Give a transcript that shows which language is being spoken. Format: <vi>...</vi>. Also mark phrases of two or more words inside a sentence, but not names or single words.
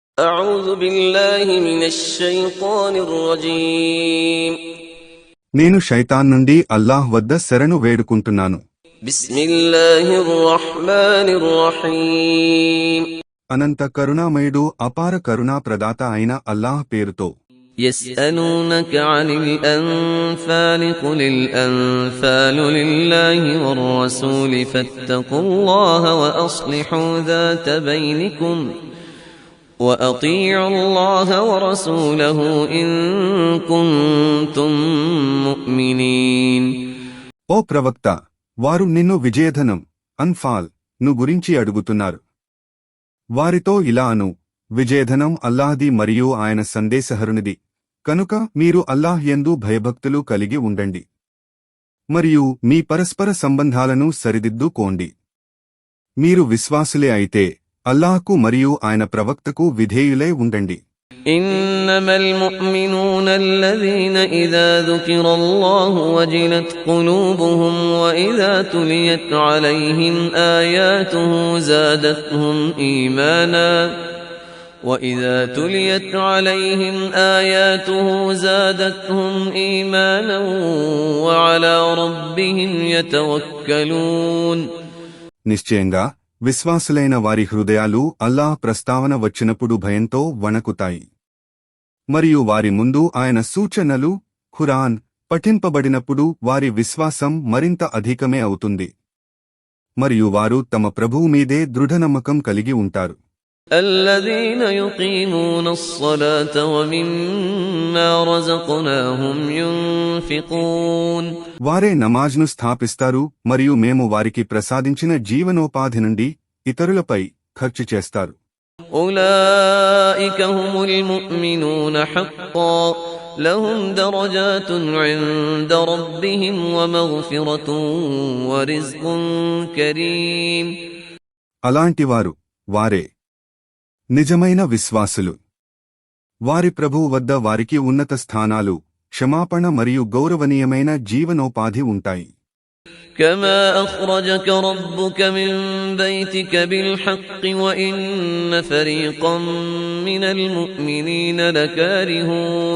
<ar>أعوذ بالله من الشيطان الرجيم</ar> <te>నేను శైతాన్ నుండి అల్లాహ్ వద్ద శరణు వేడుకుంటున్నాను.</te> <ar>بسم الله الرحمن الرحيم</ar> <te>అనంత కరుణామయుడు అపార కరుణా ప్రదాత అయిన అల్లాహ్ పేరుతో.</te> <ar>يسألونك عن الأنفال قل الأنفال لله والرسول فاتقوا الله وأصلحوا ذات بينكم وأطيعوا الله ورسوله إن كنتم مؤمنين.</ar> <te>ఓ ప్రవక్త, వారు నిన్ను విజయధనం అన్ఫాల్ ను గురించి అడుగుతున్నారు. వారితో ఇలా అను, విజయధనం అల్లాహ్ది మరియు ఆయన సందేశహరునిది, కనుక మీరు అల్లాహ్ యందు భయభక్తులు కలిగి ఉండండి మరియు మీ పరస్పర సంబంధాలను సరిదిద్దుకోండి. మీరు విశ్వాసులే అయితే అల్లాహ్కు మరియు ఆయన ప్రవక్తకు విధేయులై ఉండండి.</te> <ar>إنما المؤمنون الذين إذا ذكر الله وجلت قلوبهم وإذا تليت عليهم آياته زادتهم إيمانا وعلى ربهم يتوكلون.</ar> <te>నిశ్చయంగా విశ్వాసులైన వారి హృదయాలు అల్లాహ్ ప్రస్తావన వచ్చినప్పుడు భయంతో వణకుతాయి మరియు వారి ముందు ఆయన సూచనలు ఖురాన్ పఠింపబడినప్పుడు వారి విశ్వాసం మరింత అధికమే అవుతుంది మరియు వారు తమ ప్రభువు మీదే దృఢనమ్మకం కలిగి ఉంటారు.</te> <ar>الذين يقيمون الصلاة ومما رزقناهم ينفقون.</ar> <te>వారే నమాజ్ను స్థాపిస్తారు మరియు మేము వారికి ప్రసాదించిన జీవనోపాధి నుండి ఇతరులపై ఖర్చు చేస్తారు.</te> <ar>أولئك هم المؤمنون حقا لهم درجات عند ربهم ومغفرة ورزق كريم.</ar> <te>అలాంటివారు వారే నిజమైన విశ్వాసులు. వారి ప్రభువు వద్ద వారికి ఉన్నత స్థానాలు, క్షమాపణ మరియు గౌరవనీయమైన జీవనోపాధి ఉంటాయి.</te> <ar>كما أخرجك ربك من بيتك بالحق وإن فريقا من المؤمنين لكارهون.</ar>